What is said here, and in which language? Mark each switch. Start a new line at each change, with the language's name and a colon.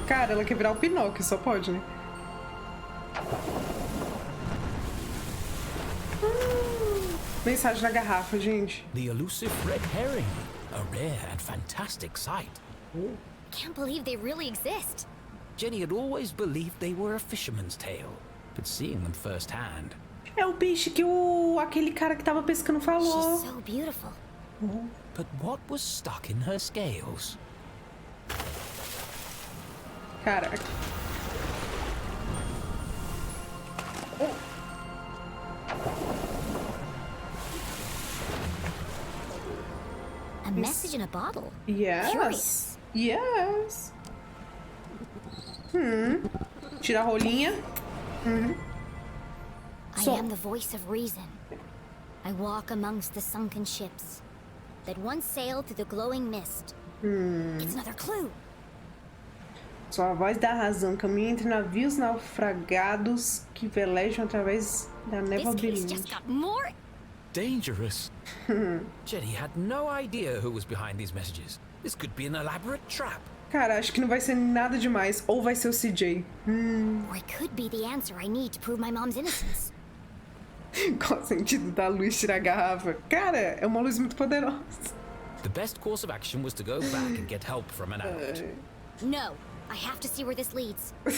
Portuguese: Cara, ela quer virar o Pinóquio, só pode, né? Mensagem na garrafa, gente.
English: The elusive red herring, a rare and fantastic sight. Can't believe they really exist. Jenny had always believed they were a fisherman's tale, but seeing them firsthand.
Portuguese: É o peixe que aquele cara que tava pescando falou.
English: She's so beautiful. But what was stuck in her scales?
Portuguese: Cara.
English: A A message in a bottle. Yes. Curious. Yes.
Portuguese: Tira a rolinha.
English: I am the voice of reason. I walk amongst the sunken ships that once sailed through the glowing mist. It's another clue.
Portuguese: Sou a voz da razão, caminho entre navios naufragados que velejam através da névoa
English: This case just
Portuguese: brilhante.
English: got more Dangerous. Jenny had no idea who was behind these messages. This could be an elaborate trap.
Portuguese: Cara, acho que não vai ser nada demais. Ou vai ser o CJ.
English: or it could be the answer I need to prove my mom's innocence.
Portuguese: Qual o sentido da luz tirar a garrafa? Cara, é uma luz muito poderosa.
English: The best course of action was to go back and get help from an out. No, I have to see where this leads.